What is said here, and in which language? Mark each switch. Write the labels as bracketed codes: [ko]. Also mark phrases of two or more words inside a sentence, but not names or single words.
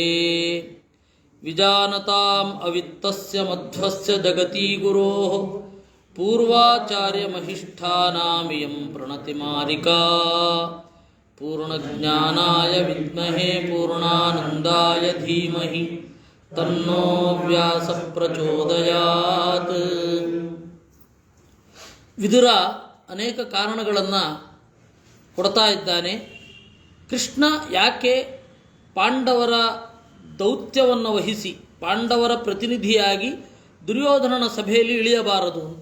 [sa] विजानताम् अवित्तस्य मध्वस्य जगती गुरोः पूर्वाचार्यमहिष्ठानामियं प्रणतिमारिका पूर्णज्ञानाय विद्महे पूर्णानन्दाय धीमहि तन्नो व्यास ಪ್ರಚೋದಯಾತ್. [kn] ವಿದುರ ಅನೇಕ ಕಾರಣಗಳನ್ನು ಕೊಡ್ತಾ ಇದ್ದಾನೆ. ಕೃಷ್ಣ ಯಾಕೆ ಪಾಂಡವರ ದೌತ್ಯವನ್ನು ವಹಿಸಿ ಪಾಂಡವರ ಪ್ರತಿನಿಧಿಯಾಗಿ ದುರ್ಯೋಧನನ ಸಭೆಯಲ್ಲಿ ಇಳಿಯಬಾರದು ಅಂತ.